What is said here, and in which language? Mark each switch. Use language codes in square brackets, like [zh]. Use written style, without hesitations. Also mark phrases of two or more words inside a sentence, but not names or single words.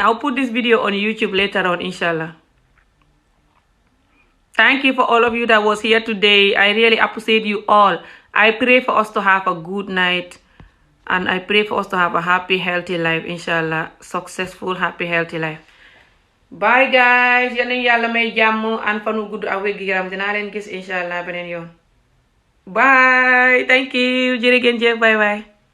[en] I'll put this video on YouTube later on, inshallah. Thank you for all of you that was here today. I really appreciate you all. I pray for us to have a good night. And I pray for us to have a happy, healthy life, inshallah. Successful, happy, healthy life. Bye, guys. [wo] Yal nañu Yàlla may jàmm and fan wu gudd ak wér gi yaram. Dinaa leen gis, inshallah, beneen yoon. [en] Bye. Thank you. [wo] Jërë ngeen jëf. [en] Bye bye.